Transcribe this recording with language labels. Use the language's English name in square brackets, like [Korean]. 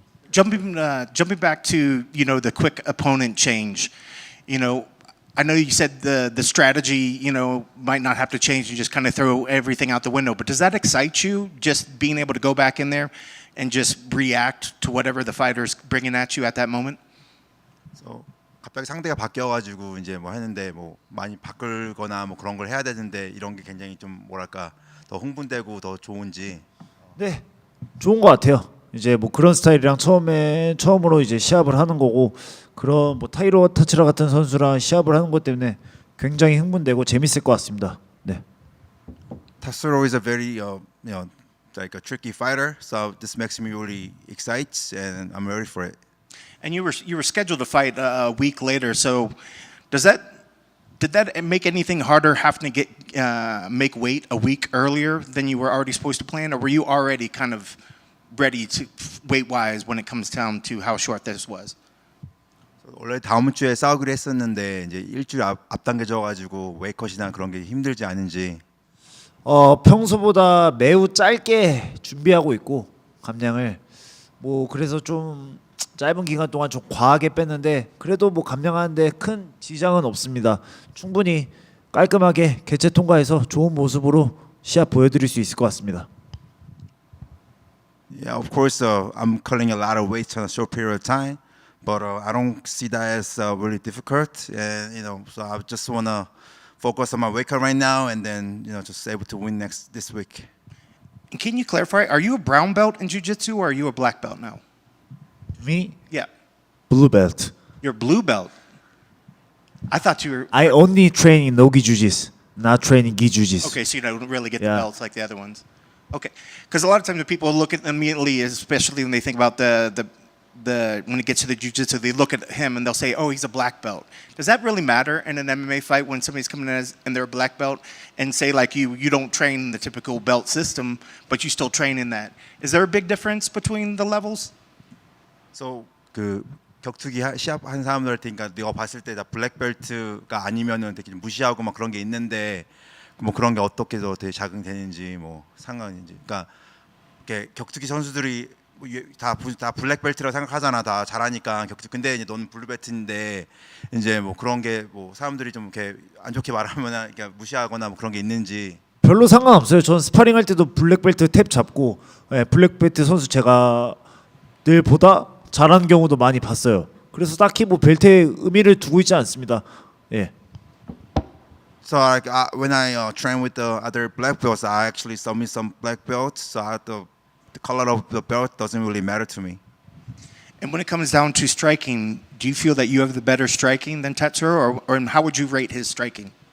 [English] Jumping back to the quick opponent change, I know you said the strategy might not have to change and just kind of throw everything out the window, but does that excite you, just being able to go back in there and just react to whatever the fighter's bringing at you at that moment? [Korean] So 갑자기 상대가 바뀌어가지고 이제 뭐 했는데 뭐 많이 바꾸거나 뭐 그런 걸 해야 되는데 이런 게 굉장히 좀 뭐랄까 더 흥분되고 더 좋은지. 네, 좋은 것 같아요. 이제 뭐 그런 스타일이랑 처음으로 이제 시합을 하는 거고 그런 뭐 타이로 타츠라 같은 선수랑 시합을 하는 것 때문에 굉장히 흥분되고 재밌을 것 같습니다. 네. [English] Tatsuro is a very like a tricky fighter, so this makes me really excited and I'm ready for it. And you were scheduled to fight a week later, so did that make anything harder having to make weight a week earlier than you were already supposed to plan, or were you already kind of ready to weight-wise when it comes down to how short this was? [Korean] 원래 다음 주에 싸우기로 했었는데 이제 일주일 앞당겨져가지고 웨이컷이나 그런 게 힘들지 않은지. 평소보다 매우 짧게 준비하고 있고 감량을 뭐 그래서 좀 짧은 기간 동안 좀 과하게 뺐는데 그래도 뭐 감량하는데 큰 지장은 없습니다. 충분히 깔끔하게 개체 통과해서 좋은 모습으로 시합 보여드릴 수 있을 것 같습니다. [English] Yeah, of course, I'm cutting a lot of weight in a short period of time, but I don't see that as really difficult. And so I just wanna focus on my weight cut right now, and then just able to win this week. And can you clarify? Are you a brown belt in jiu-jitsu, or are you a black belt now? Me? Yeah. Blue belt. You're blue belt. I thought you were. I only train in no-gi jiu-jitsu, not training gi jiu-jitsu. Okay, so you don't really get the belts like the other ones. Okay, because a lot of times when people look at immediately, especially when they think about the when it gets to the jiu-jitsu, they look at him and they'll say, "Oh, he's a black belt." Does that really matter in an MMA fight when somebody's coming in and they're a black belt and say like you don't train in the typical belt system, but you still train in that? Is there a big difference between the levels? [Korean] So 그 격투기 시합 한 사람들한테 그러니까 네가 봤을 때 다 블랙벨트가 아니면은 되게 무시하고 막 그런 게 있는데. 뭐 그런 게 어떻게 더 되게 적응되는지 뭐 상관인지. 그러니까 격투기 선수들이 다 블랙벨트라고 생각하잖아. 다 잘하니까 격투. 근데 이제 너는 블루벨트인데 이제 뭐 그런 게 뭐 사람들이 좀 이렇게 안 좋게 말하면 이렇게 무시하거나 뭐 그런 게 있는지. 별로 상관없어요. 전 스파링 할 때도 블랙벨트 탭 잡고 블랙벨트 선수 제가 늘보다 잘하는 경우도 많이 봤어요. 그래서 딱히 뭐 벨트에 의미를 두고 있지 않습니다. 예. [English] So like when I train with the other black belts, I actually submit some black belts. So the color of the belt doesn't really matter to me. And when it comes down to striking, do you feel that you have the better striking than Tatsuro, or how would you rate his striking?